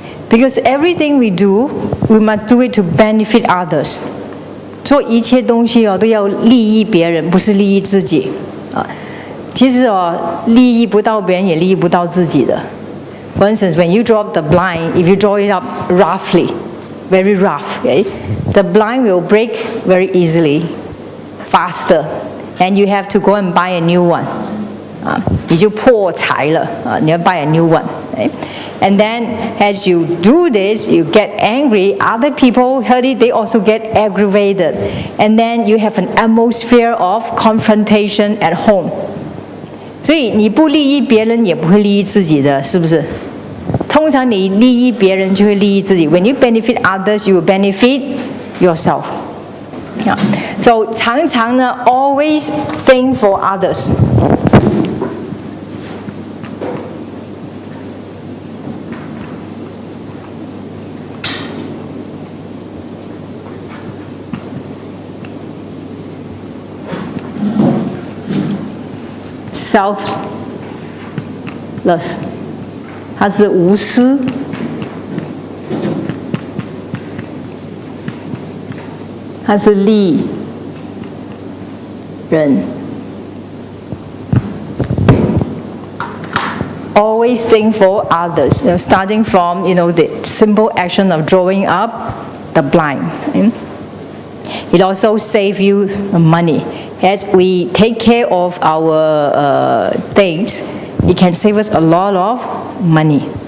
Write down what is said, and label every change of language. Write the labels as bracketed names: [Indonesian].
[English] Because everything we do, we must do it to benefit others. [Chinese] 做一切东西哦，都要利益别人，不是利益自己啊。其实哦，利益不到别人，也利益不到自己的。 [English] For instance, when you drop the blind, if you draw it up roughly, very rough, okay, the blind will break very easily, faster, and you have to go and buy a new one. [Chinese] 啊，你就破财了啊！你要 [English] buy a new one. Okay? And then, as you do this, you get angry. Other people heard it; they also get aggravated. And then you have an atmosphere of confrontation at home. [Chinese] 所以你不利益别人，也不会利益自己的，是不是？通常你利益别人，就会利益自己。 [English] When you benefit others, you will benefit yourself. Yeah. So [Chinese] 常常呢 [English] always think for others. [Chinese] Selfless， 它是无私，它是利人。 [English] Always think for others. Starting from the simple action of drawing up the blind. It also saves you money. As we take care of our things, it can save us a lot of money.